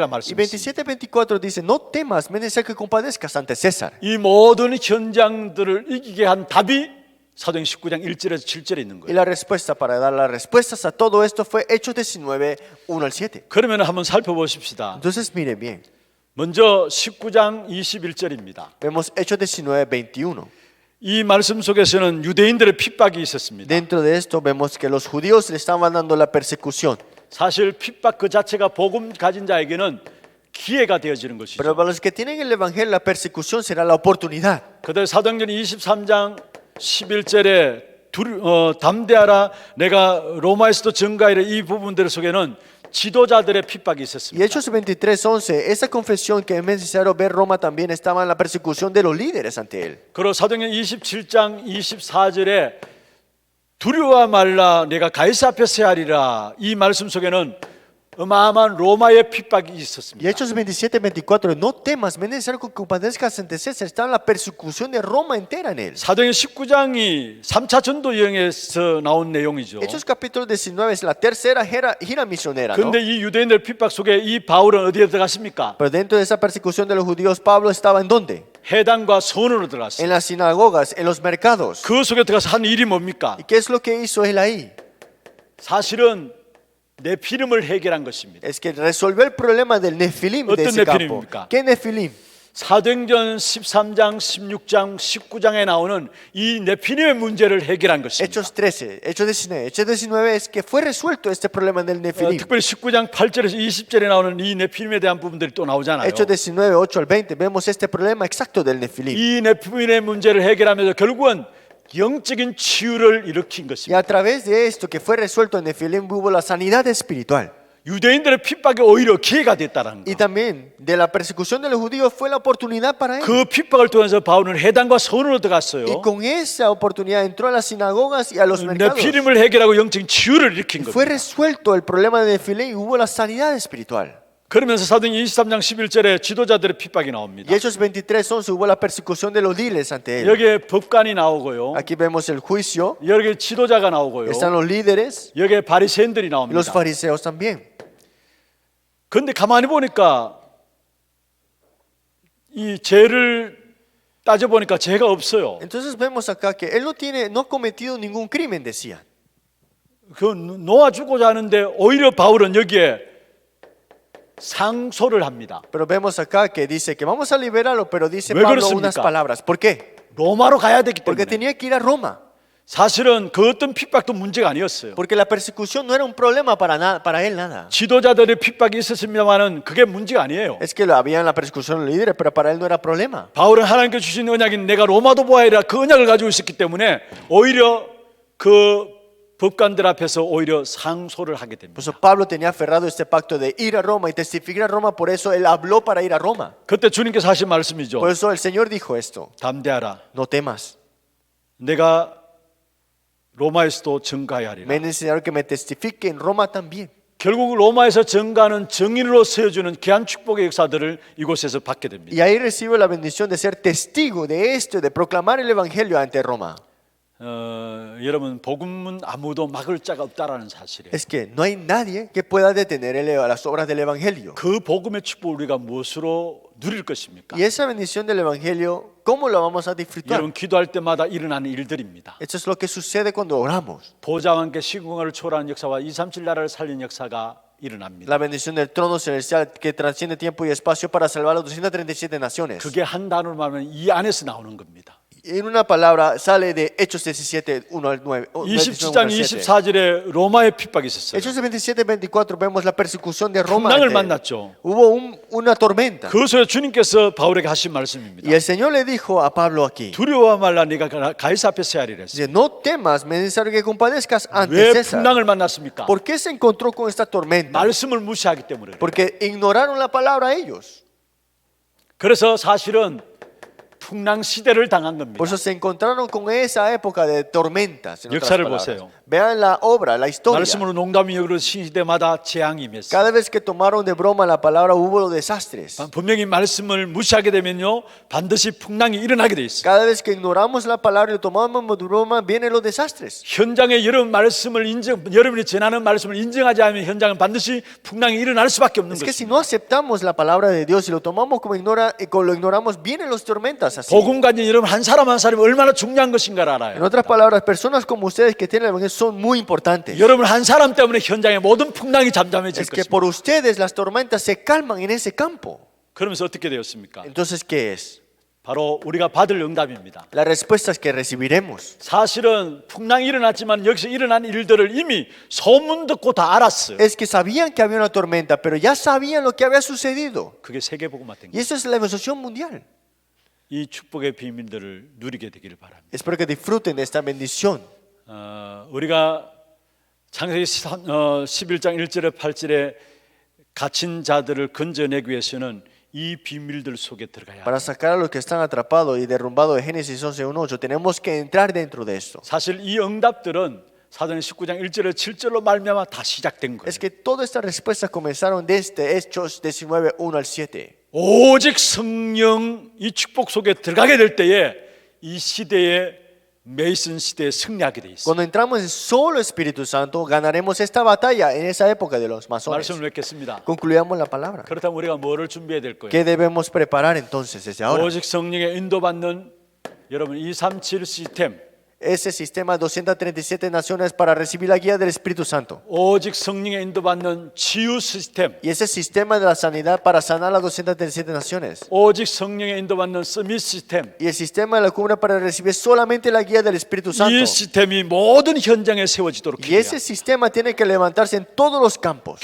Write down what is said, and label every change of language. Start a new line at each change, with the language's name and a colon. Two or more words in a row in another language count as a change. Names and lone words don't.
Spanish: Y
Korean: 말씀했습니다.
Spanish: 27, 24 dice, no temas, me es necesario que compadezcas ante César.
Korean: 이 모든 현장들을 이기게 한 답이 사도행 19장 1절에서 7절에 있는
Spanish: Y
Korean: 거예요.
Spanish: la respuesta para dar las respuestas a todo esto fue Hechos 19, 1 al 7.
Korean: 그러면 한번 살펴보십시다.
Spanish: Entonces mire bien,
Korean: 먼저 19장 21절입니다.
Spanish: vemos Hechos 19, 21.
Korean: 이 말씀 속에서는 유대인들의 핍박이 있었습니다.
Spanish: Dentro de esto vemos que los judíos le estaban dando la persecución.
Korean: 사실 핍박 그 자체가 복음 가진 자에게는 기회가 되어지는 것이죠.
Spanish: Pero para los que tienen el evangelio, la persecución será la oportunidad.
Korean: 그들 사도행전 23장 11절에 담대하라 내가 로마에서도 증가하리라 이 부분들 속에는 지도자들의 핍박이
Spanish: Y
Korean: 있었습니다.
Spanish: Hechos 23, 11, esa confesión que es necesario ver Roma también estaba en la persecución de los líderes ante él.
Korean: 그리고 사도행전 27장 24절에 두려워 말라 내가 가이사 앞에 서야 하리라 이 말씀 속에는 어마어마한 로마의 핍박이
Spanish: Y
Korean: 있었습니다.
Spanish: Hechos 27, 24, no temas, es necesario que compadezcas ante César. Está en la persecución de Roma entera en él.
Korean: 사도행 19장이 3차 전도 여행에서 나온 내용이죠.
Spanish: Hechos capítulo 19 es la tercera gira misionera, ¿no?
Korean: 그런데 이 유대인들 핍박 속에 이 바울은 어디에 들어갔습니까?
Spanish: Pero dentro de esa persecución de los judíos, Pablo estaba en dónde?
Korean: 회당과 선원으로 들어갔어요.
Spanish: En las sinagogas, en los mercados.
Korean: 그 속에 들어가서 한 일이 뭡니까?
Spanish: ¿Y qué es lo que hizo él ahí?
Korean: 사실은 네피림을 해결한 것입니다.
Spanish: Es que resolvió el problema del Nefilim de
Korean: 어떤
Spanish: ese campo.
Korean: 네피림입니까?
Spanish: ¿Qué Nefilim?
Korean: 사도행전 13장, 16장, 19장에 나오는 이 네피림의 문제를 해결한 것입니다.
Spanish: Hechos 13, Hechos 19. Hechos 19 es que fue resuelto este problema del Nefilim.
Korean: 특별히 19장 8절에서 20절에 나오는 이 네피림에 대한 부분들이 또 나오잖아요.
Spanish: Hechos 19, 8 al 20, vemos este problema exacto del Nefilim.
Korean: 이 네피림의 문제를 해결하면서 결국은 영적인 치유를 일으킨
Spanish: Y
Korean: 것입니다.
Spanish: a través de esto que fue resuelto en Nefilim hubo la sanidad espiritual.
Korean: 유대인들의 핍박이 오히려 기회가 됐다는
Spanish: Y
Korean: 거.
Spanish: también de la persecución de los judíos fue la oportunidad para él.
Korean: 그 핍박을 통해서 바울은 회당과 선원으로
Spanish: Y
Korean: 들어갔어요.
Spanish: con esa oportunidad entró a las sinagogas y a los mercados.
Korean: 네피림을 해결하고 영적인 치유를 일으킨
Spanish: Fue
Korean: 겁니다.
Spanish: resuelto el problema de Nefilim y hubo la sanidad espiritual.
Korean: 그러면서 사도행 23장 11절에 지도자들의 핍박이 나옵니다.
Spanish: Y Hechos 23, 11 hubo la persecución de los líderes ante él.
Korean: 여기에 법관이 나오고요.
Spanish: Aquí vemos el juicio,
Korean: 여기에 지도자가 나오고요.
Spanish: están los líderes
Korean: 여기에 바리새인들이
Spanish: y los
Korean: 나옵니다.
Spanish: fariseos también.
Korean: 그런데 가만히 보니까 이 죄를 따져보니까 죄가 없어요.
Spanish: Entonces vemos acá que él no ha cometido ningún crimen, decían.
Korean: 그 놓아주고자 하는데 오히려 바울은 여기에 상소를 합니다.
Spanish: Pero vemos acá que dice que vamos a liberarlo, pero dice
Korean: ¿왜
Spanish: Pablo
Korean: 그렇습니까?
Spanish: unas palabras. ¿Por qué?
Korean: 로마로 가야 되기
Spanish: Porque
Korean: 때문에.
Spanish: tenía que ir a Roma.
Korean: 사실은 그 어떤 핍박도 문제가 아니었어요.
Spanish: Porque la persecución no era un problema para él nada.
Korean: 지도자들의 핍박이 있었습니다만은 그게 문제가 아니에요.
Spanish: Es que había la persecución de los líderes, pero para él no era problema.
Korean: 바울은 하나님께 주신 언약인 내가 로마도 보아야 그 언약을 가지고 있었기 때문에 오히려 그 법관들 앞에서 오히려 상소를 하게
Spanish: Por
Korean: 됩니다.
Spanish: eso Pablo tenía aferrado este pacto de ir a Roma y testificar a Roma, por eso él habló para ir a Roma.
Korean: 그때 주님께서 하신 말씀이죠.
Spanish: Por eso el Señor dijo esto,
Korean: 담대하라.
Spanish: no temas,
Korean: 내가 로마에서도 증가해야 하리라.
Spanish: me es necesario que me testifique en Roma también.
Korean: 결국 로마에서 증가하는 증인으로 세워주는 귀한 축복의 역사들을 이곳에서 받게 됩니다.
Spanish: Y ahí recibe la bendición de ser testigo de esto, de proclamar el evangelio ante Roma.
Korean: 여러분 복음은 아무도 막을 자가 없다라는 사실이에요.
Spanish: Es que no hay nadie que pueda detener las obras del evangelio.
Korean: 그 복음의 축복을 우리가 무엇으로 누릴 것입니까?
Spanish: Y esa bendición del evangelio, ¿cómo la vamos a disfrutar?
Korean: 여러분 기도할 때마다 일어나는 일들입니다.
Spanish: Esto es lo que sucede cuando oramos.
Korean: 보좌와 함께 시공간을 초월하는 역사와 237 나라를 살린 역사가 일어납니다.
Spanish: La bendición del trono celestial que trasciende tiempo y espacio para salvar a las 237 naciones.
Korean: 그게 한 단어로 말하면 이 안에서 나오는 겁니다.
Spanish: En una palabra sale de Hechos 17, 1 al 9.
Korean: 27장 24절에 로마의 핍박이 있었어요.
Spanish: Hechos 27, 24 vemos la persecución de Roma.
Korean: 풍랑을
Spanish: ante él.
Korean: 만났죠.
Spanish: Hubo una tormenta.
Korean: 그 속에 주님께서 바울에게 하신 말씀입니다.
Spanish: Y el Señor le dijo a Pablo aquí,
Korean: 두려워 말라 네가 가이사 앞에 서야 하리라 했어요.
Spanish: dice, no temas, me es necesario que compadezcas ante
Korean: 왜
Spanish: César.
Korean: 풍랑을 만났습니까?
Spanish: ¿Por qué se encontró con esta tormenta?
Korean: 말씀을 무시하기 때문에 그래요.
Spanish: Porque ignoraron la palabra ellos.
Korean: 그래서 사실은 풍랑 시대를 당한 겁니다.
Spanish: Por eso se encontraron con esa época de tormentas. En otras
Korean: 역사를
Spanish: palabras.
Korean: 보세요.
Spanish: Vean la obra, la historia.
Korean: 말씀으로 농담이 여기로 시대마다 재앙이 임했어요.
Spanish: Cada vez que tomaron de broma la palabra hubo desastres.
Korean: 분명히 말씀을 무시하게 되면요 반드시 풍랑이 일어나게 돼 있어요.
Spanish: Cada vez que ignoramos la palabra y lo tomamos de broma vienen los desastres.
Korean: 현장에 여러분이 전하는 말씀을 인정하지 않으면 현장은 반드시 풍랑이 일어날 수밖에 없는
Spanish: Es que si
Korean: 것입니다.
Spanish: no aceptamos la palabra de Dios y lo tomamos como lo ignoramos, vienen los tormentas así.
Korean: 복음 가진 여러분 한 사람이 얼마나 중요한 것인가를
Spanish: En
Korean: 알아요.
Spanish: otras palabras, personas como ustedes que tienen el evangelio son muy importantes.
Korean: 여러분 한 사람 때문에 현장의 모든 풍랑이 잠잠해질
Spanish: Es que
Korean: 것입니다.
Spanish: por ustedes las tormentas se calman en ese campo.
Korean: 그러면서 어떻게 되었습니까?
Spanish: Entonces, ¿qué es?
Korean: 바로 우리가 받을 응답입니다.
Spanish: Las respuestas que recibiremos.
Korean: 사실은 풍랑이 일어났지만 여기서 일어난 일들을 이미 소문 듣고 다 알았어요.
Spanish: Es que sabían que había una tormenta, pero ya sabían lo que había sucedido.
Korean: 그게 세계복음화 된
Spanish: Y
Korean: 거예요.
Spanish: eso es la evangelio mundial.
Korean: 이 축복의 비밀들을 누리게 되기를 바랍니다.
Spanish: Espero que disfruten de esta bendición.
Korean: 우리가 창세기 11장 1절에 8절에 갇힌 자들을 건져내기 위해서는 이 비밀들 속에 들어가야
Spanish: Para
Korean: 합니다.
Spanish: sacar a los que están atrapados y derrumbados de Génesis 11:1-8, tenemos que entrar dentro de esto.
Korean: 사실 이 응답들은 사도행 19장 1절에 7절로 말미암아 다 시작된 거예요.
Spanish: Es que todas estas respuestas comenzaron desde Hechos 19, 1 al 7.
Korean: 오직 성령 이 축복 속에 들어가게 될 때에 이 시대에 메이슨 시대에 승리하게 돼 있어요.
Spanish: Cuando entramos en solo Espíritu Santo, ganaremos esta batalla en esa época de los masones.
Korean: 말씀을 맺겠습니다.
Spanish: Concluyamos la palabra.
Korean: 그렇다면 우리가 뭐를 준비해야 될 거예요?
Spanish: ¿Qué debemos preparar entonces desde ahora?
Korean: 오직 성령의 인도받는 여러분 237 시스템,
Spanish: Ese sistema 237 naciones para recibir la guía del Espíritu Santo.
Korean: 오직 성령의 인도받는 치유 시스템,
Spanish: Y ese sistema de la sanidad para sanar las 237 naciones.
Korean: 오직 성령의 인도받는 서밋 시스템.
Spanish: Y el sistema de la cumbre para recibir solamente la guía del Espíritu Santo.
Korean: 이 시스템이 모든 현장에 세워지도록
Spanish: Y
Korean: 해야
Spanish: ese sistema tiene que levantarse en todos los campos.